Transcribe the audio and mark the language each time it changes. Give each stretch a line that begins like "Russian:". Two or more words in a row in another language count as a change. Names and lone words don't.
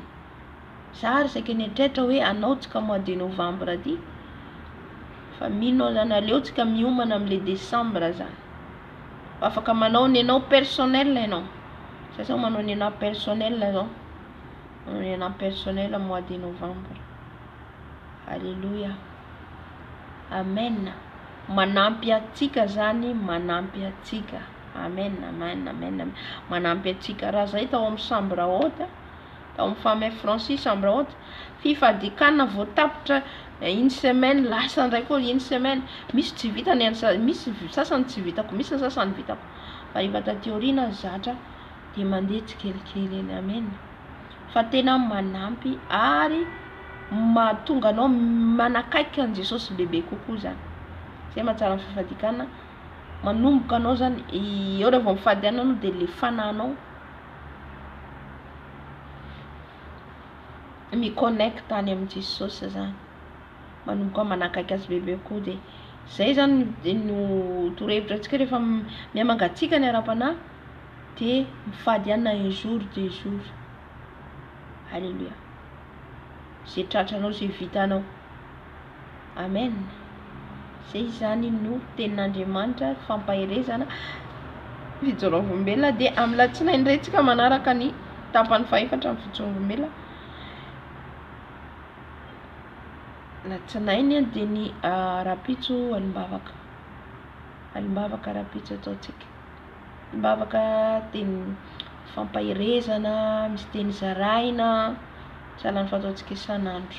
Malagasy: Za resaky nieritreritra hoe anaotsika
French: mois de novembre
Malagasy: ty fa mino zany aleotsika miomana am'le décembre zany afaka manao ny anao personnel anao sasa manao ny anao personnel zao ny anao personnel
French: mois de novembre.
Malagasy: Alléluia. Amen. Manampy atsika zany manampy atsika. Amen. Manampy atsika raha zay tao amin'ny
French: chambre haute
Malagasy: tao amin'ny
French: femme Francis chambre haute
Malagasy: fifadikana vao tapitra
French: une semaine
Malagasy: lasa ndray koa
French: une semaine
Malagasy: misy tsy vita misy sasany tsy vitako misy sasany vitako fa rehefa taty aoriana zatra de mandeha tsikelikely eny. Amen. Fa tena manampy ary mahatonga anao manakaiky an Jesosy bebe kokoa zany zay mahatsara ny fifadikana manomboka anao zany eo rehefa mifady anao de le fananao miconnecte any amin'ny Jesosy zany manomboka manakaiky azy bebe koa de zay zany no torohevitra atsika rehefa miamangatsika ny ara-panahy de mifady ana
French: un jour deux jours.
Malagasy: Alléluia. Zay tratranao zay vitanao. Amen. Zay zany no tenin'Andriamanitra fampaherezana Fijoroana de amin'ny latsinainy iretsika manaraka ny tapany faefatra amin'ny Fijoroana latsinainy de ny rapitso alimbavaka rapitso ataotsika alimbavaka teny fampaherezana misy teny zaraina salany fataotsika isan'andro.